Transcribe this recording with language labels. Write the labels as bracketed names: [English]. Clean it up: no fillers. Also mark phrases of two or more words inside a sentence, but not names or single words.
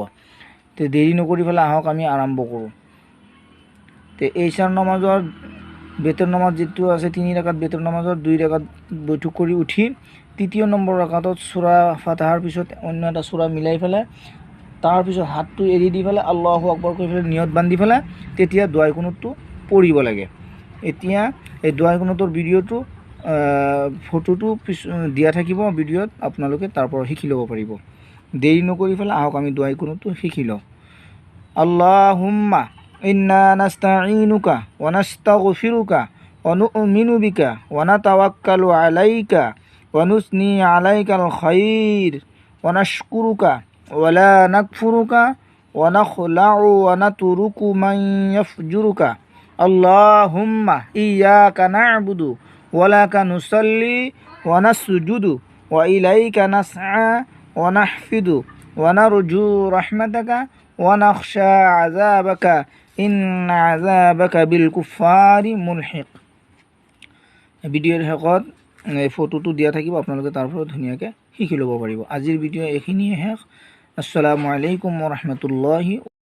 [Assamese] তে দেৰি নকৰি পেলাই আহক আমি আৰম্ভ কৰোঁ। তে ঈশাৰ নামাজৰ বেতেৰ নামাজ যিটো আছে, 3 ৰাকাত বেতেৰ নামাজৰ 2 ৰাকাত বৈঠক কৰি উঠি তৃতীয় নম্বৰ ৰাকাতত সূৰা ফাতিহাৰ পিছত অন্য এটা সূৰা মিলাই পেলাই তাৰপিছত হাতটো এৰি দি পেলাই [Arabic] الله أكبر [Assamese] কৈ পেলাই নিয়ত বান্ধি পেলাই তেতিয়া দোৱাই কুনুতটো পঢ়িব লাগে। এতিয়া এই দোৱাই কুনুতৰ ভিডিঅ'টো ফটোটো দিয়া থাকিব ভিডিঅ'ত, আপোনালোকে তাৰ পৰা শিকি ল'ব পাৰিব। দেৰি নকৰি পেলাই আহক আমি দোৱাই কুনুতটো শিকি লওঁ। [Arabic] اللهم إنا نستعينك ونستغفرك ونؤمن بك ونتوكل عليك ونثني عليك الخير ونشكرك ولا نكفرك ونخلع ونترك من يفجرك. اللهم إياك نعبد ولك نصلي ونسجد وإليك نسعى ونحفد ونرجو رحمتك ونخشى عذابك إن عذابك بالكفار ملحق. [Assamese] ভিডিঅ'ৰ শেষত ফটোটো দিয়া থাকিব, আপোনালোকে তাৰ পৰা ধুনীয়াকৈ শিকি ল'ব পাৰিব। আজিৰ ভিডিঅ' এইখিনিয়ে শেষ। [Arabic] السلام عليكم ورحمة الله.